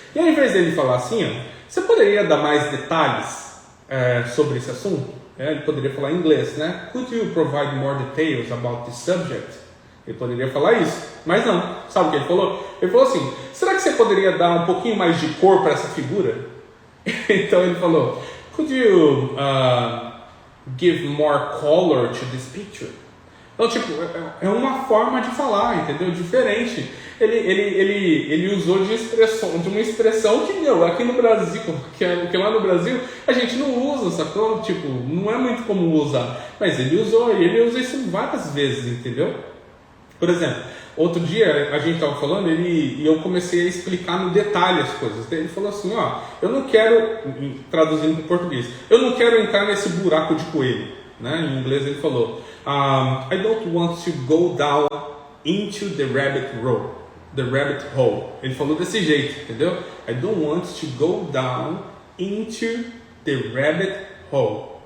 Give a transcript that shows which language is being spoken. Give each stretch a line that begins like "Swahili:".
Portuguese: E ao invés dele falar assim, ó, você poderia dar mais detalhes sobre esse assunto? Ele poderia falar em inglês, né?
English: Could you provide more details about this subject?
Portuguese: Ele poderia falar isso, mas não. Sabe o que ele falou? Ele falou assim, será que você poderia dar um pouquinho mais de cor para essa figura? Então ele falou,
English: could you give more color to this picture?
Portuguese: Então, tipo, é uma forma de falar, entendeu? Diferente. Ele usou de uma expressão que, aqui no Brasil, que lá no Brasil, a gente não usa, sacou? Tipo, não é muito comum usar. Mas ele usou, e ele usa isso várias vezes, entendeu? Por exemplo, outro dia a gente estava falando, e eu comecei a explicar no detalhe as coisas. Ele falou assim, eu não quero, traduzindo para o português, eu não quero entrar nesse buraco de coelho, né? Em inglês ele falou,
English: I don't want to go down into the rabbit hole.
Portuguese: Ele falou desse jeito, entendeu?
English: I don't want to go down into the rabbit hole.